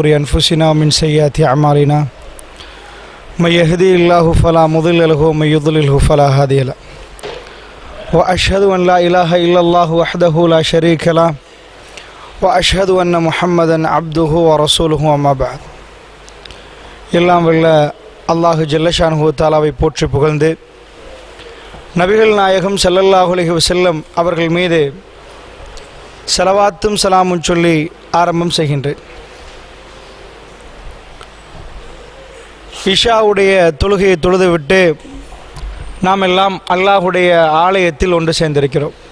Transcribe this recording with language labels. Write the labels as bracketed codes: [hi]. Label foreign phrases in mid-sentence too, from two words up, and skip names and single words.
[ar] أنفسنا ومن سيئات أعمالنا من يهدي الله فلا مضل له ومن يضلله فلا هادي له وأشهد أن لا إله إلا الله وحده لا شريك له وأشهد أن محمدا عبده ورسوله وما بعد [ta] எல்லாம் வல்ல அல்லாஹு ஜல்லஷானுஹு தஆலாவை போற்றி புகழ்ந்து நபிகள் நாயகம் ஸல்லல்லாஹு அலைஹி வஸல்லம் அவர்கள் மீது ஸலவாத்தும் சலாமும் சொல்லி ஆரம்பம் செய்கின்றேன். இஷாவுடைய தொழுகையை தொழுதுவிட்டு நாம் எல்லாம் அல்லாஹுடைய ஆலயத்தில் ஒன்று சேர்ந்திருக்கிறோம்.